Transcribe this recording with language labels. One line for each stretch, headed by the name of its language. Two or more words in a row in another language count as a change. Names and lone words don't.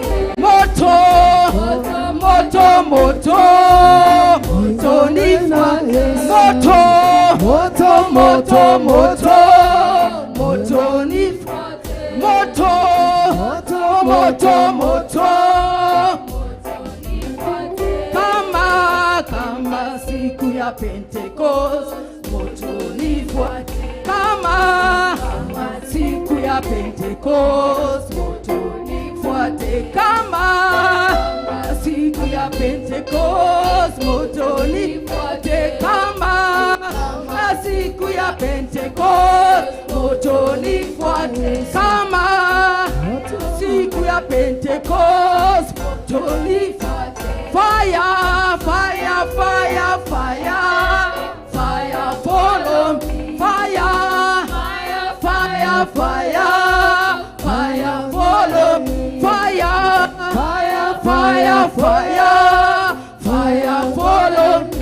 Swahili: Moto, moto, moto, moto nifuate. Moto, moto, moto, moto, moto nifuate. Moto, moto, moto, kama siku ya Pentecost, moto nifuate. Kama siku ya Pentecost, moto nifuate. Kama siku ya Pentecost, moto nifuate. Kama siku ya Pentecost, moto nifuate. Kama siku ya Pentecost, moto nifuate.
English: Fire, fire, fire, fire, fire, follow me. Fire, fire, fire, fire, fire, follow me. Fire, fire, fire, fire, fire, follow me.